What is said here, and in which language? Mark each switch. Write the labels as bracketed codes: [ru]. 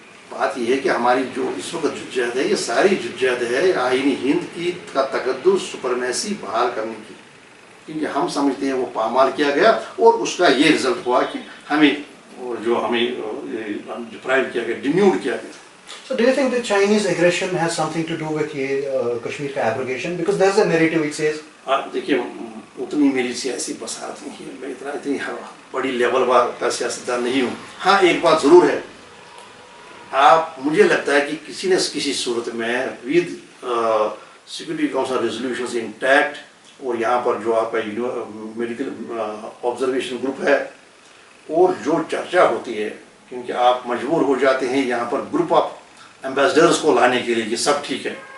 [ur] بات یہ ہے کہ ہماری جو اس وقت جدوجہد ہے, یہ ساری جدوجہد ہے آئین ہند کی کا تقدس سپرمیسی بحال کرنے کی, کیونکہ ہم سمجھتے ہیں وہ پامال کیا گیا, اور اس کا یہ رزلٹ ہوا کہ ہمیں جو ہمیں ڈپرائیو کیا گیا, ڈینیوڈ کیا گیا. [en] So do you think the Chinese aggression has something to do with [ur] یہ کشمیر کا [en] abrogation? Because there's a narrative which says [ur] دیکھیے اتنی میری سیاسی بصارت نہیں ہے, میں اتنی بڑی لیول کا سیاستدان نہیں ہوں. ہاں ایک بات ضرور ہے, آپ مجھے لگتا ہے کہ کسی نہ کسی صورت میں with security council resolutions intact, اور یہاں پر جو آپ کا میڈیکل آبزرویشن گروپ ہے, اور جو چرچا ہوتی ہے, کیونکہ آپ مجبور ہو جاتے ہیں یہاں پر گروپ آف ایمبیسڈرز کو لانے کے لیے کہ سب ٹھیک ہے.